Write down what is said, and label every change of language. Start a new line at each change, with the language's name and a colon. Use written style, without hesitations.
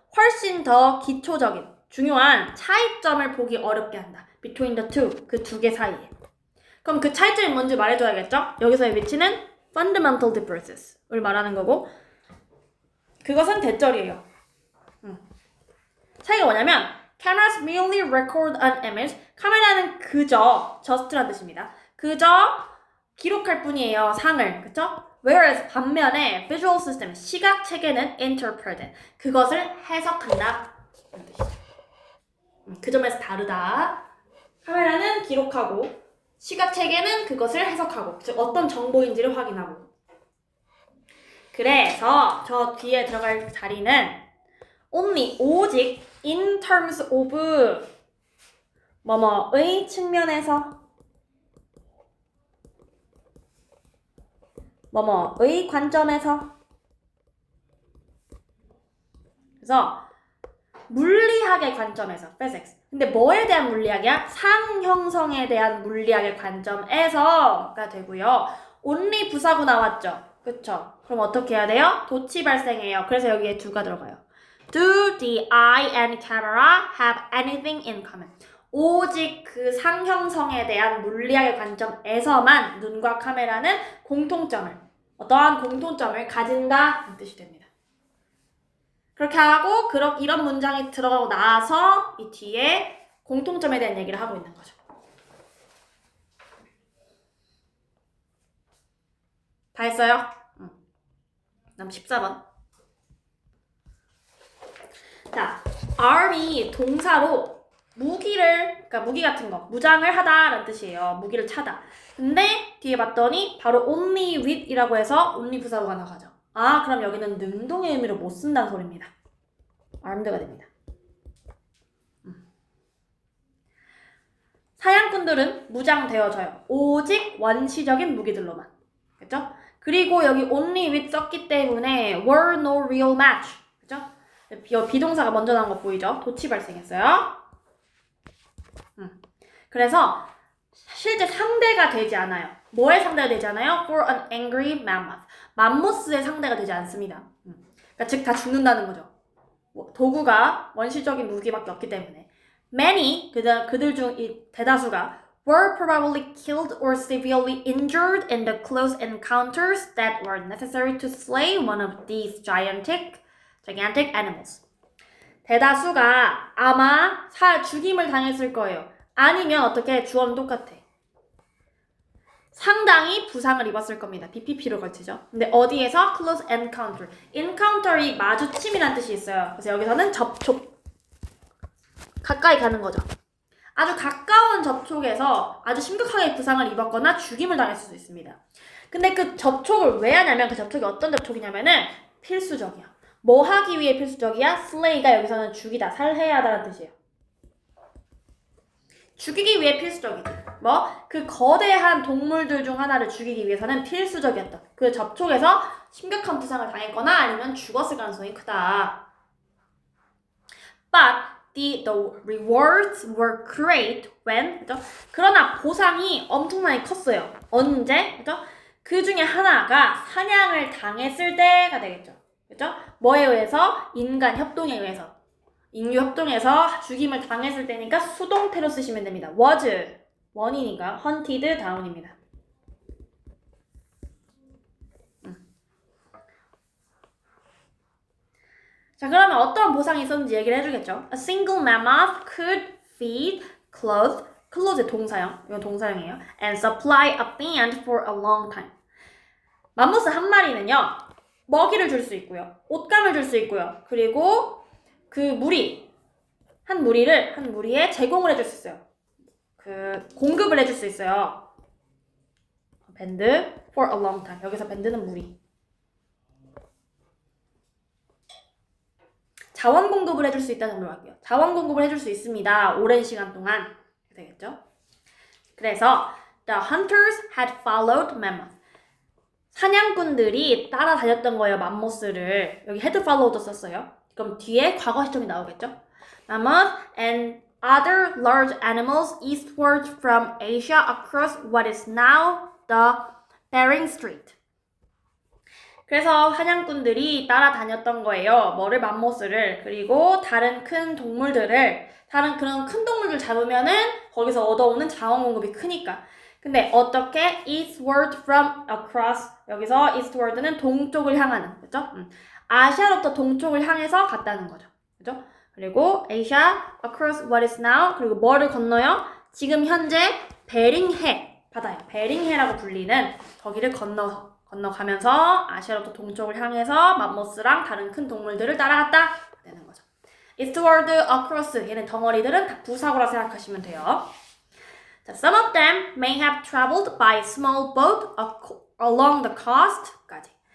Korean: 훨씬 더 기초적인, 중요한 차이점을 보기 어렵게 한다.
English: Between the two.
Korean: 그 두 개 사이에. 그럼 그 차이점이 뭔지 말해줘야겠죠? 여기서의 위치는
English: fundamental differences
Korean: 을 말하는 거고 그것은 대절이에요. 차이가 뭐냐면
English: Cameras merely record an image.
Korean: 카메라는 그저, just란 뜻입니다. 그저 기록할 뿐이에요. 상을. 그쵸? Whereas 반면에
English: visual system,
Korean: 시각 체계는 interpret, 그것을 해석한다. 이런 뜻이죠. 그 점에서 다르다. 카메라는 기록하고 시각 체계는 그것을 해석하고 즉 어떤 정보인지를 확인하고 그래서 저 뒤에 들어갈 자리는 only, 오직
English: in terms of
Korean: 뭐뭐의 측면에서 뭐뭐의 관점에서 그래서 물리학의 관점에서 physics 근데 뭐에 대한 물리학이야? 상 형성에 대한 물리학의 관점에서가 되고요. only 부사구 나왔죠? 그쵸? 그럼 어떻게 해야 돼요? 도치 발생해요. 그래서 여기에 do가 들어가요.
English: Do the eye and camera have anything in common?
Korean: 오직 그 상형성에 대한 물리학의 관점에서만 눈과 카메라는 어떠한 공통점을 가진다 이 뜻이 됩니다. 그렇게 하고 이런 문장이 들어가고 나서 이 뒤에 공통점에 대한 얘기를 하고 있는 거죠. 다 했어요? 다음 14번. 자, arm이 동사로 그러니까 무기 같은 거, 무장을 하다라는 뜻이에요. 무기를 차다. 근데 뒤에 봤더니 바로
English: only with
Korean: 이라고 해서 only 부사구가 나가죠. 아, 그럼 여기는 능동의 의미로 못 쓴다는 소리입니다. armed가 됩니다. 사냥꾼들은 무장되어져요. 오직 원시적인 무기들로만. 그렇죠? 그리고 여기
English: only with
Korean: 썼기 때문에
English: were no real match.
Korean: 그렇죠? 비동사가 먼저 나온 거 보이죠? 도치 발생했어요. 그래서 실제 상대가 되지 않아요. 뭐의 상대가 되지 않아요?
English: For an angry mammoth.
Korean: 맘모스의 상대가 되지 않습니다. 그러니까 즉 다 죽는다는 거죠. 도구가 원시적인 무기밖에 없기 때문에.
English: Many,
Korean: 그들 중 대다수가
English: were probably killed or severely injured in the close encounters that were necessary to slay one of these gigantic animals.
Korean: 대다수가 아마 죽임을 당했을 거예요. 아니면 어떻게 주어는 똑같아. 상당히 부상을 입었을 겁니다. BPP로 걸치죠. 근데 어디에서? close encounter. encounter이 마주침이라는 뜻이 있어요. 그래서 여기서는 접촉. 가까이 가는 거죠. 아주 가까운 접촉에서 아주 심각하게 부상을 입었거나 죽임을 당했을 수 있습니다. 근데 그 접촉을 왜 하냐면 그 접촉이 어떤 접촉이냐면은 필수적이야. 뭐 하기 위해 필수적이야? slay가 여기서는 죽이다, 살해야 하다는 뜻이에요. 죽이기 위해 필수적이지. 그 거대한 동물들 중 하나를 죽이기 위해서는 필수적이었다. 그 접촉에서 심각한 부상을 당했거나 아니면 죽었을 가능성이 크다.
English: But the rewards were great when, 그죠?
Korean: 그러나 보상이 엄청나게 컸어요. 언제? 그죠? 그 중에 하나가 사냥을 당했을 때가 되겠죠. 그죠? 뭐에 의해서? 인간 협동에 의해서. 인류 협동에서 죽임을 당했을 때니까 수동태로 쓰시면 됩니다. was, 원이니까 hunted, down입니다. 자, 그러면 어떤 보상이 있었는지 얘기를 해주겠죠.
English: A single mammoth could feed, clothe, clothe의 동사형,
Korean: 이건 동사형이에요.
English: And supply a band for a long time.
Korean: 맘모스 한 마리는요, 먹이를 줄 수 있고요, 옷감을 줄 수 있고요, 그리고 그 한 무리에 제공을 해줄 수 있어요. 그 공급을 해줄 수 있어요. 밴드 for a long time. 여기서 밴드는 무리. 자원 공급을 해줄 수 있다는 걸로 할게요. 자원 공급을 해줄 수 있습니다. 오랜 시간 동안. 되겠죠?
English: 그래서 the hunters had followed mammoth.
Korean: 사냥꾼들이 따라다녔던 거예요. 맘모스를. 여기
English: had followed
Korean: 썼어요. 그럼 뒤에 과거 시점이 나오겠죠?
English: Mammoth and other large animals eastward from Asia across what is now the Bering Strait.
Korean: 그래서 사냥꾼들이 따라다녔던 거예요. 뭐를? 맘모스를. 그리고 다른 큰 동물들을, 다른 그런 큰 동물들 잡으면은 거기서 얻어오는 자원 공급이 크니까. 근데 어떻게?
English: Eastward from across.
Korean: 여기서 eastward는 동쪽을 향하는, 그죠? 아시아로부터 동쪽을 향해서 갔다는 거죠. 그죠?
English: 그리고 Asia across what is now.
Korean: 그리고 뭐를 건너요? 지금 현재 베링해 바다요. 베링해라고 불리는 거기를 건너가면서 아시아로부터 동쪽을 향해서 맘모스랑 다른 큰 동물들을 따라갔다 되는 거죠.
English: Eastward, across.
Korean: 얘는 덩어리들은 다 부사고라 생각하시면 돼요.
English: 자, some of them may have traveled by small boat along the coast까지.